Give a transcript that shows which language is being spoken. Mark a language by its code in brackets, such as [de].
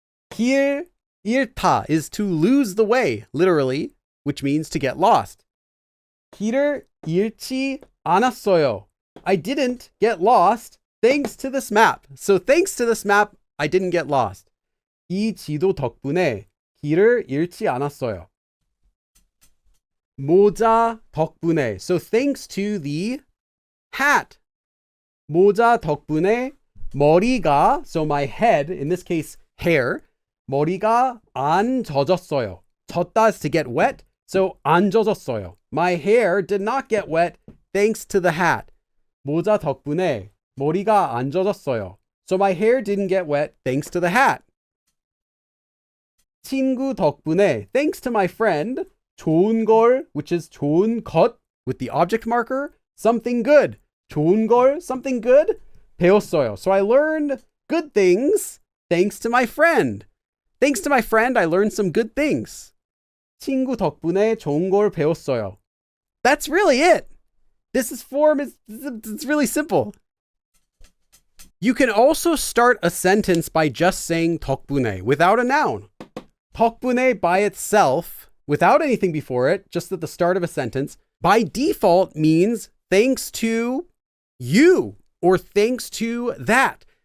[en] 길 잃다 is to lose the way, literally, which means to get lost. [ko] 길을 잃지 않았어요. [en] I didn't get lost thanks to this map. So thanks to this map, I didn't get lost. [ko] 이 지도 덕분에 길을 잃지 않았어요. 모자 덕분에. [en] So thanks to the hat. [ko] 모자 덕분에 머리가, [en] so my head, in this case hair, [ko] 머리가 안 젖었어요. [en] 젖다 is to get wet, so [ko] 안 젖었어요. [en] My hair did not get wet thanks to the hat. [ko] 모자 덕분에 머리가 안 젖었어요. [en] So my hair didn't get wet thanks to the hat. [ko] 친구 덕분에, [en] thanks to my friend, [ko] 좋은 걸, [en] which is 좋은 것 with the object marker, something good. [ko] 좋은 걸, [en] something good, [ko] 배웠어요. [en] So I learned good things thanks to my friend. Thanks to my friend, I learned some good things. [ko] 친구 덕분에 좋은 걸 배웠어요. [en] That's really it. This form is it's really simple. You can also start a sentence by just saying 덕분에 without a noun. 덕분에 by itself, without anything before it, just at the start of a sentence, by default means thanks to you or thanks to that.